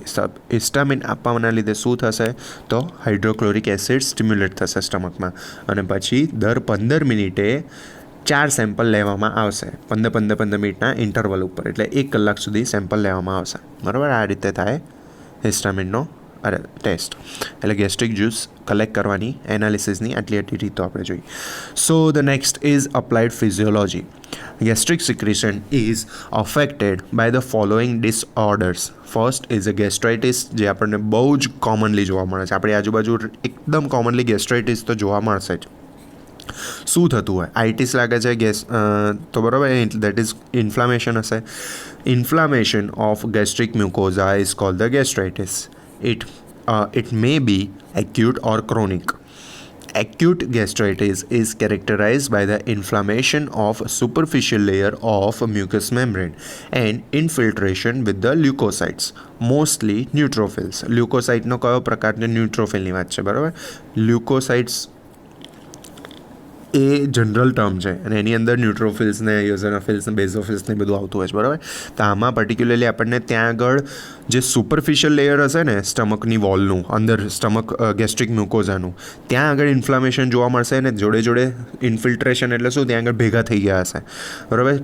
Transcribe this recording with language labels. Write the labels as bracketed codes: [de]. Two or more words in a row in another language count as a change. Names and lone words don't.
[gu] હિસ્ટામિન આપવાના લીધે શું થશે તો [en] hydrochloric acid [gu] સ્ટિમ્યુલેટ થશે સ્ટમકમાં, અને પછી દર 15 મિનિટે 4 સેમ્પલ લેવામાં આવશે, 15 મિનિટના ઇન્ટરવલ ઉપર, એટલે 1 કલાક સુધી સેમ્પલ લેવામાં આવશે, બરાબર. આ રીતે થાય હિસ્ટામિનનો ટેસ્ટ. એટલે [en] gastric juice collect [gu] કરવાની એનાલિસિસની આટલી રીતો આપણે જોઈ. [en] So the next is applied physiology. Gastric secretion is affected by the following disorders. first is a gastritis, [gu] જે આપણને બહુ જ કોમનલી જોવા મળે છે. આપણી આજુબાજુ એકદમ કોમનલી ગેસ્ટ્રાઇટિસ તો જોવા મળશે જ. શું થતું હોય? આઇટિસ લાગે છે ગેસ તો બરાબર, [en] that is inflammation [gu] હશે. [en] Inflammation of gastric mucosa is called the gastritis. It may be acute or chronic. Acute gastritis is characterized by the inflammation of superficial layer of mucous membrane and infiltration with the leukocytes, mostly neutrophils. [gu] લ્યુકોસાઇટનો કયો પ્રકાર? ન્યુટ્રોફિલની વાત છે, બરાબર. લ્યુકોસાઇટ્સ એ [en] general term [gu] છે અને એની અંદર ન્યુટ્રોફિલ્સ ને ઇઓઝોનોફિલ્સ ને બેઝોફિલ્સ ને બધું આવતું હોય છે, બરાબર. તો આમાં પર્ટિક્યુલરલી આપણને ત્યાં આગળ જે [en] superficial layer [gu] હશે ને સ્ટમકની વોલનું, અંદર [en] stomach gastric mucosaનું, [gu] ત્યાં આગળ ઇન્ફ્લામેશન જોવા મળશે અને જોડે ઇન્ફિલ્ટ્રેશન, એટલે શું ત્યાં આગળ ભેગા થઈ ગયા હશે, બરાબર.